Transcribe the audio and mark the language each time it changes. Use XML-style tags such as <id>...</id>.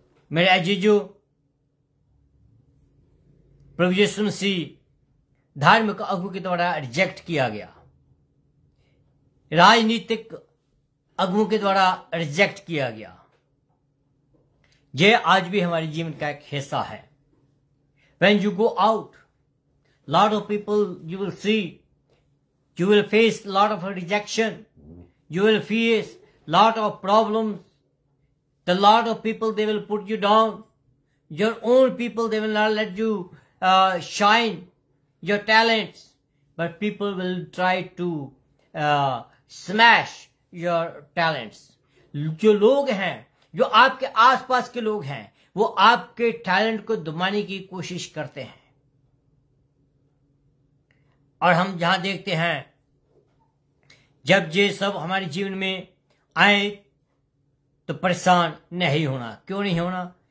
<hi>मेरे अजीजों, प्रभु यीशु मसीह धार्मिक अगुओं के द्वारा रिजेक्ट किया गया, राजनीतिक अगुओं के द्वारा रिजेक्ट किया गया। यह आज भी हमारे जीवन का एक हिस्सा है।</hi> <en>When you go out, lot of people you will see, you will face lot of rejection, you will face lot of problems. The lot of people, they will put you down. Your own people, they will not let you shine your talents, but people will try to smash your talents.</en> <hi>जो लोग हैं, जो आपके आसपास के लोग हैं, वो आपके टैलेंट को दबाने की कोशिश करते हैं। और हम जहां देखते हैं, जब ये सब हमारे जीवन में आए तो परेशान नहीं होना। क्यों नहीं होना?</hi>